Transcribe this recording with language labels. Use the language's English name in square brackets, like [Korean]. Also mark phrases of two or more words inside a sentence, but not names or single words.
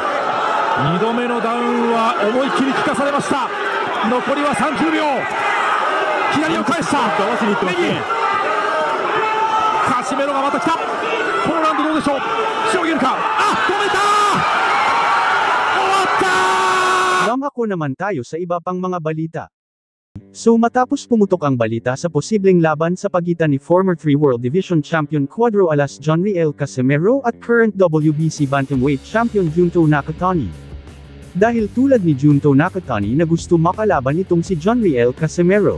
[Japanese] 2 度目のダウンは思いっきり効かされました。残りは30秒。左を返した。合わせにいってますね。カシメロがまた来た。このラウンドどうでしょう。しのげるか。あ、止めた。終わった。 [Filipino] Ako naman tayo sa iba pang mga balita. So matapos pumutok ang balita sa posibleng laban sa pagitan ni [English] former 3 World Division Champion [Filipino] Cuadro Alas Jonriel Casimero at [English] current WBC Bantamweight Champion [Filipino] Junto Nakatani. Dahil tulad ni Junto Nakatani na gusto makalaban itong si Jonriel Casimero.